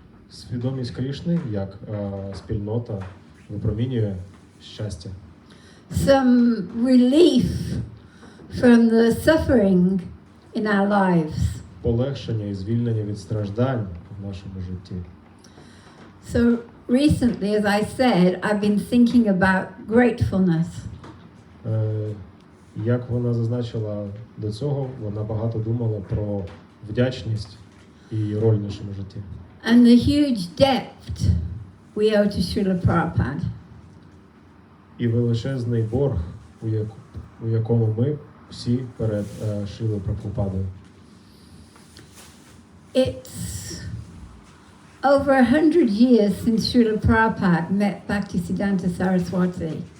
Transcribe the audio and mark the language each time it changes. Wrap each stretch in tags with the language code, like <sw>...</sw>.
<uk>Свідомість Крішни, як спільнота, випромінює щастя.</uk> <en>Some relief from the suffering in our lives.</en> <uk>Полегшення і звільнення від страждань в нашому житті.</uk> <en>So recently, as I said, I've been thinking about gratefulness.</en> <uk>Як вона зазначила до цього, вона багато думала про вдячність і її роль в нашому житті.</uk> <en>And the huge debt we owe to Srila Prabhupada.</en> <uk>І величезний борг, у якому ми всі перед Шрілою Прабгупадою.</uk> <en>It's over 100 years since Srila Prabhupada met Bhaktisiddhanta Saraswati.</en>